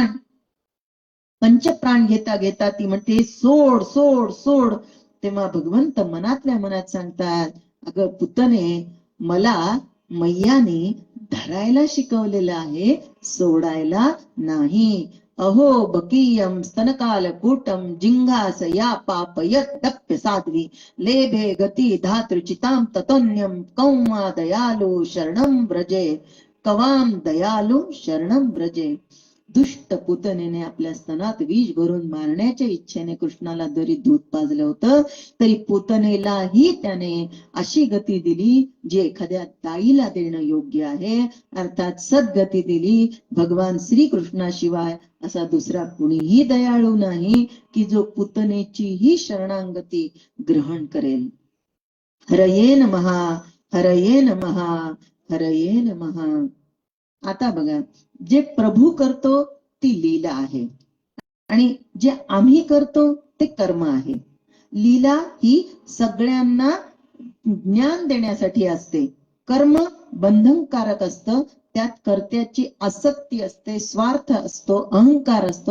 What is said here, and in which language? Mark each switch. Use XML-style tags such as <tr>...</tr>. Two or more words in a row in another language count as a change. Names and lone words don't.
<mr>पंचप्राण घेता घेता ती म्हणते सोड सोड सोड. तेव्हा भगवंत मनातल्या मनात सांगतात, अगं पुतने, मला मैयाने धरायला शिकवलेलं आहे, सोडायला नाही.</mr> <sa>अहो बकीयम स्तनकालकूटम जिंघास या पापयत्तप्य साध्वी लेभे गती धातृचिताम ततोन्यम कौमा दयालु शरणम व्रजे, कवाम दयालु शरणम व्रजे.</sa> <mr>दुष्ट पुतनेने आपल्या स्तनात विष भरून मारण्याच्या इच्छेने कृष्णाला जरी दूध पाजलं होतं, तरी पुतनेलाही त्याने अशी गती दिली जी एखाद्या ताईला देणं योग्य आहे. अर्थात सद्गती दिली. भगवान श्रीकृष्णाशिवाय असा दुसरा कुणीही दयाळू नाही की जो पुतनेचीही शरणांगती ग्रहण करेल.</mr> <sa>हरये नमः, हरये नमः, हरये नमः.</sa> <mr>आता बघा, जे प्रभू करतो ती लीला आहे, आणि जे आम्ही करतो ते कर्म आहे. लीला ही सगळ्यांना ज्ञान देण्यासाठी असते, कर्म बंधनकारक असतं, त्यात कर्त्याची आसक्ती असते, स्वार्थ असतो, अहंकार असतो.</mr>